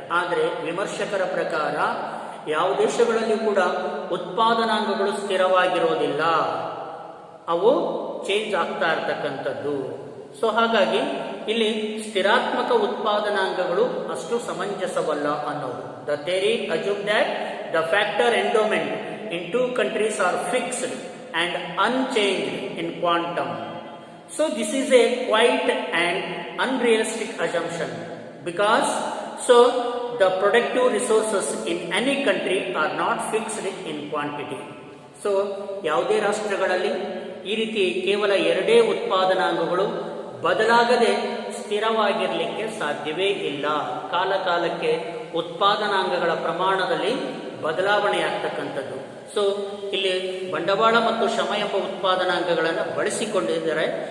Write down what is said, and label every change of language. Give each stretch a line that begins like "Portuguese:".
Kannada: ಆದರೆ ವಿಮರ್ಶಕರ ಪ್ರಕಾರ ಯಾವ ದೇಶಗಳಲ್ಲಿ ಕೂಡ ಉತ್ಪಾದನಾಂಗಗಳು ಸ್ಥಿರವಾಗಿರೋದಿಲ್ಲ, ಅವು ಚೇಂಜ್ ಆಗ್ತಾ ಇರ್ತಕ್ಕಂಥದ್ದು. ಸೊ ಹಾಗಾಗಿ ಇಲ್ಲಿ ಸ್ಥಿರಾತ್ಮಕ ಉತ್ಪಾದನಾಂಗಗಳು ಅಷ್ಟು ಸಮಂಜಸವಲ್ಲ ಅನ್ನೋದು.
English: The theory assume that the factor endowment in two countries are fixed and unchanged in quantum. So this is a quite an unrealistic assumption because the productive resources in any country are not fixed in quantity.
Kannada: So ಯಾವುದೇ ರಾಷ್ಟ್ರಗಳಲ್ಲಿ ಈ ರೀತಿ ಕೇವಲ ಎರಡೇ ಉತ್ಪಾದನಾಂಗಗಳು ಬದಲಾಗದೆ ಸ್ಥಿರವಾಗಿರಲಿಕ್ಕೆ ಸಾಧ್ಯವೇ ಇಲ್ಲ. ಕಾಲ ಕಾಲಕ್ಕೆ ಉತ್ಪಾದನಾಂಗಗಳ ಪ್ರಮಾಣದಲ್ಲಿ ಬದಲಾವಣೆ ಆಗ್ತಕ್ಕಂಥದ್ದು. ಸೊ ಇಲ್ಲಿ ಬಂಡವಾಳ ಮತ್ತು ಶ್ರಮ ಎಂಬ ಉತ್ಪಾದನಾಂಗಗಳನ್ನು ಬಳಸಿಕೊಂಡಿದ್ದಾರೆ.